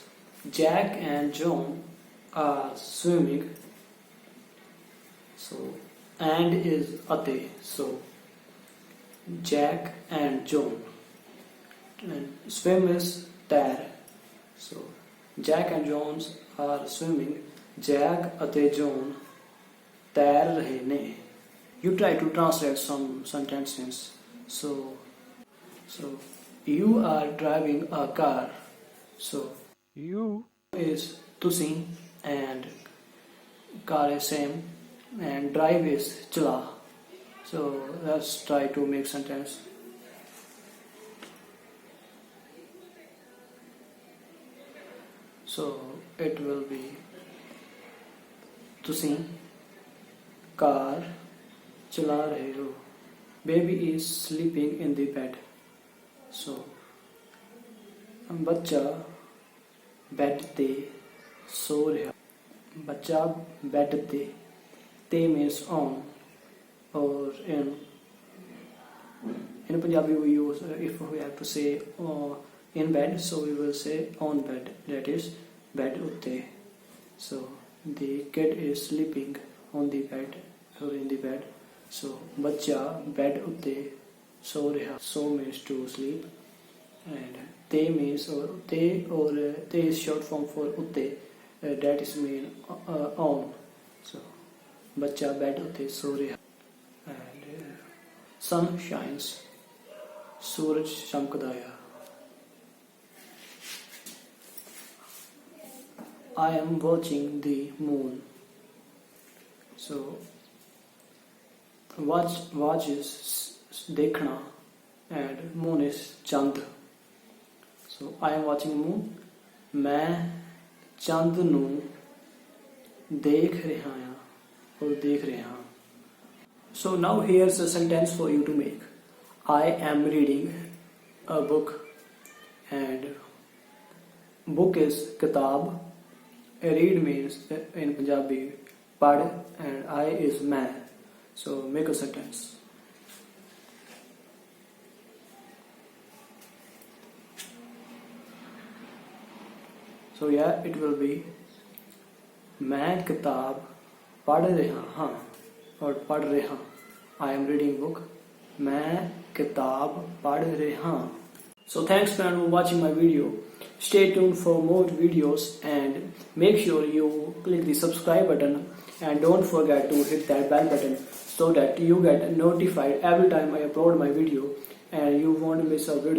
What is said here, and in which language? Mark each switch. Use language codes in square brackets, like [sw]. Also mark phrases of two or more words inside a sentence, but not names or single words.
[en] Jack and Jone are swimming. So and is ate. So Jack and Jone. And swim is तैर. So Jack and Jone are swimming. [pa] Jack ਅਤੇ Jone तैर ਰਹੇ ਨੇ. [en] You try to translate some sentences. So you are driving a car. So you is ਤੁਸੀਂ and car is same and drive is चला. So let's try to make sentence. So it will be [pa] ਤੁਸੀਂ car ਚਲਾ ਰਹੇ ਹੋ. [en] Baby is sleeping in the bed. [pa] So ਬੱਚਾ ਬੈੱਡ ਤੇ ਸੋ ਰਿਹਾ. ਬੱਚਾ ਬੈੱਡ ਤੇ [en] means on, or in Punjabi we use if we have to say in bed, so we will say on bed, that is bed utte. So the kid is sleeping on the bed or in the bed. [pa] So ਬੱਚਾ bed utte so ਰਿਹਾ. [en] So means to sleep, and te means te is short form for utte, that is mean on. [pa] So ਬੱਚਾ bed utte so ਰਿਹਾ. [en] And sun shines, [pa] ਸੂਰਜ ਚਮਕਦਾ ਆ. [en] I am watching the moon. So watch is देखना and moon is चंद. So I am watching moon. [pa] ਮੈਂ ਚੰਦ ਨੂੰ ਦੇਖ ਰਿਹਾ ਹਾਂ or ਦੇਖ ਰਿਹਾ ਹਾਂ. [en] So now here's a sentence for you to make. I am reading a book, and book is kitab. Read means in Punjabi pad, and I is मैं. So make a sentence. So yeah, it will be [pa] ਮੈਂ ਕਿਤਾਬ ਪੜ੍ਹ ਰਿਹਾ ਹਾਂ ਔਰ ਪੜ੍ਹ ਰਿਹਾ. [en] I am reading book. [pa] ਮੈਂ ਕਿਤਾਬ ਪੜ੍ਹ ਰਿਹਾ. [en] So thanks friend for watching my video. Stay tuned for more videos and make sure you click the subscribe button, and don't forget to hit that bell button so that you get notified every time I upload my video and you won't miss a video.